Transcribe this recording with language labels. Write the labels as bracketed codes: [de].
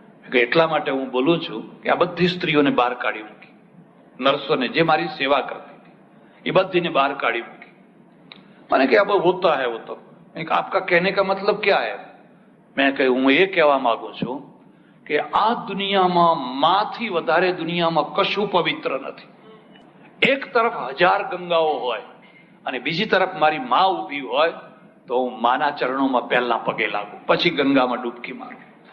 [gu] કે એટલા માટે હું બોલું છું કે આ બધી સ્ત્રીઓને બહાર કાઢી મૂકી, નર્સોને જે મારી સેવા કરતી હતી એ બધીને બહાર કાઢી મૂકી. મને કે [hi] अब होता है वो तो. आपका कहने का मतलब क्या है? [gu] મેં કહ્યું, હું એ કહેવા માંગુ છું કે આ દુનિયામાં માથી વધારે દુનિયામાં કશું પવિત્ર નથી. એક તરફ 1000 ગંગાઓ હોય અને બીજી તરફ મારી માં ઊભી હોય તો હું માના ચરણોમાં પહેલા પગે લાગુ, પછી ગંગામાં ડૂબકી મારું.